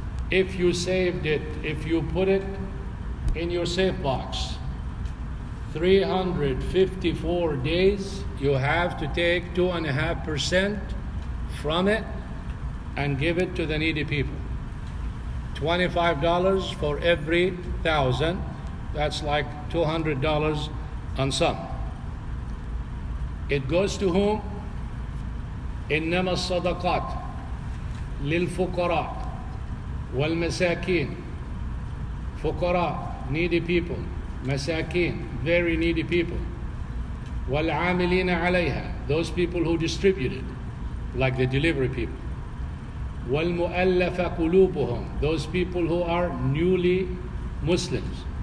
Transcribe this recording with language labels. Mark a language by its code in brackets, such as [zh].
[en] If you saved it, if you put it in your safe box, 354 days, you have to take 2.5% from it and give it to the needy people. $25 for every 1,000, that's like $200 on some. It goes to whom? [ar] إنما الصدقات للفقراء والمساكين. [en] فقراء, needy people. Masakin, very needy people. [ar] والعاملين عليها, [en] those people who distribute it, like the delivery people. [ar] وَالْمُؤَلَّفَ قُلُوبُهُمْ, [en] those people who are newly Muslims.